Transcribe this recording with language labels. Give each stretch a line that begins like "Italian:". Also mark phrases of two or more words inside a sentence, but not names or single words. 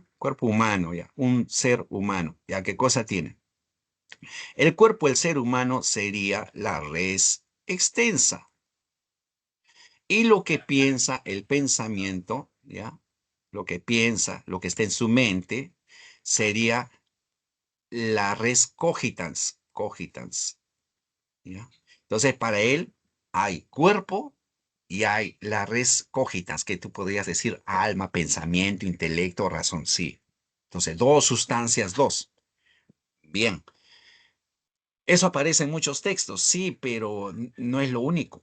Spanish: Cuerpo humano, ¿ya? Un ser humano, ¿ya? ¿Qué cosa tiene? El cuerpo del ser humano sería la
Latin: res extensa.
Spanish: Y lo que piensa, el pensamiento, ¿ya? Lo que piensa, lo que está en su mente, sería la
Latin: res cogitans, cogitans,
Spanish: ¿ya? Entonces, para él hay cuerpo y hay la
Latin: res cogitans,
Spanish: que tú podrías decir alma, pensamiento, intelecto, razón, sí. Entonces, dos sustancias, dos. Bien, eso aparece en muchos textos, sí, pero no es lo único.